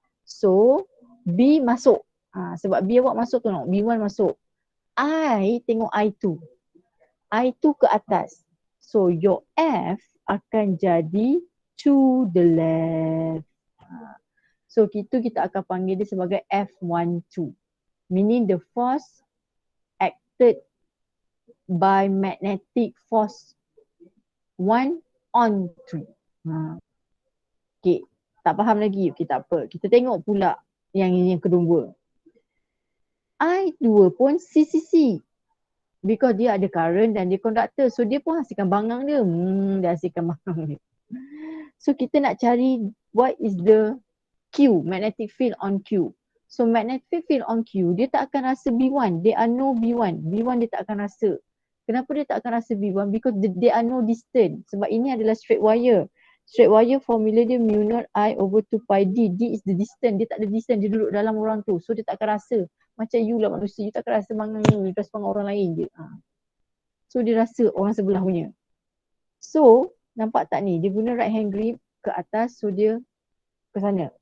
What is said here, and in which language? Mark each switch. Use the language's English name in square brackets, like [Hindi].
[Malay] So B masuk. Sebab B awak masuk tu, B1 masuk. I tengok I2. I2 ke atas. [English] So your F [Malay] akan jadi [English] to the left. [Malay] So kita akan panggil dia sebagai F12. [English] Meaning the force acted by magnetic force 1 on 3. [Malay] Okay, tak faham lagi. Okay, tak apa. Kita tengok pula yang kedua. I2 pun CCC. Because dia ada current dan dia conductor. So dia pun hasilkan bangang dia. Dia hasilkan bangang dia. So kita nak cari [English] what is the Q, magnetic field on Q. [Malay] So magnetic field on Q, dia tak akan rasa B1. [English] There are no B1. [Malay] B1 dia tak akan rasa. Kenapa dia tak akan rasa B1? [English] Because there are no distance. [Malay] Sebab ini adalah straight wire. Straight wire formula dia mu naught I over 2 pi D. [English] D is the distance. [Malay] Dia tak ada distance. Dia duduk dalam orang tu. So dia tak akan rasa Macam you lah manusia, you takkan rasa semangat you rasa semangat orang lain je. So dia rasa orang sebelah punya. So nampak tak ni, dia guna right hand grip ke atas, so dia ke sana.